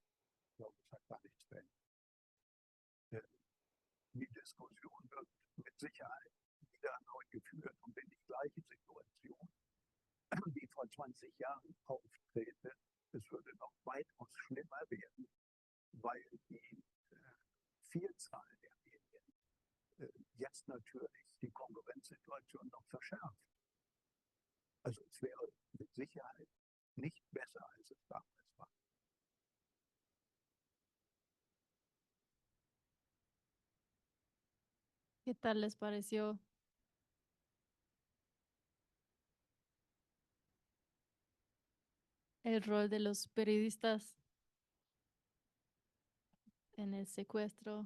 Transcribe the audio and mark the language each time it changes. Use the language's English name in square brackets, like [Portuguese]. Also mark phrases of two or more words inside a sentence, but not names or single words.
[German] Ich glaube, das hat gar nichts verändert. Die Diskussion wird mit Sicherheit wieder erneut geführt und wenn die gleiche Situation wie vor 20 Jahren auftrete, es würde noch weitaus schlimmer werden, weil die Vielzahl der Medien jetzt natürlich die Konkurrenzsituation noch verschärft. Also es wäre mit Sicherheit nicht besser, als es damals war. [Spanish] ¿Qué tal les pareció? El rol de los periodistas en el secuestro.